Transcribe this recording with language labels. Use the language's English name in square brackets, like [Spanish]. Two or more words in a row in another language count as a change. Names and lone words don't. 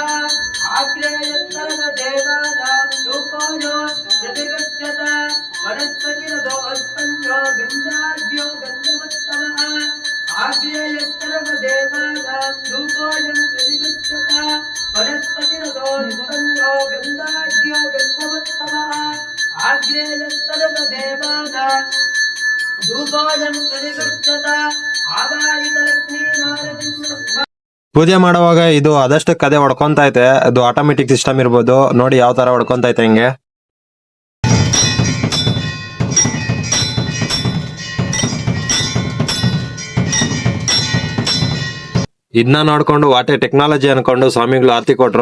[Sanskrit] आग्नेयत्तरदेवानां धूपोयो प्रतिगच्छत वनस्पतिरदोत्तन्तो गन्धाढ्यो गन्धवत्तमः आग्नेयत्तरदेवानां धूपोयं प्रतिगच्छत वनस्पतिरदोत्तन्तो गन्धाढ्यो गन्धवत्तमः आग्नेयत्तरदेवानां धूपोयं प्रतिगच्छत आवाहित लक्ष्मी नारसिंह। [Kannada] ಪೂಜೆ ಮಾಡುವಾಗ ಇದು ಆದಷ್ಟಕ್ಕೆ ಅದೇ ಹೊಡ್ಕೊಂತ ಐತೆ. ಅದು [English] automatic system [Kannada] ಇರ್ಬೋದು. ನೋಡಿ ಯಾವ ತರ ಹೊಡ್ಕೊಂತ ಐತೆ ಹಿಂಗೆ. ಇದನ್ನ ನೋಡ್ಕೊಂಡು [English] what a technology [Kannada] ಅನ್ಕೊಂಡು ಸ್ವಾಮಿಗಳು ಆರತಿ ಕೊಟ್ರು.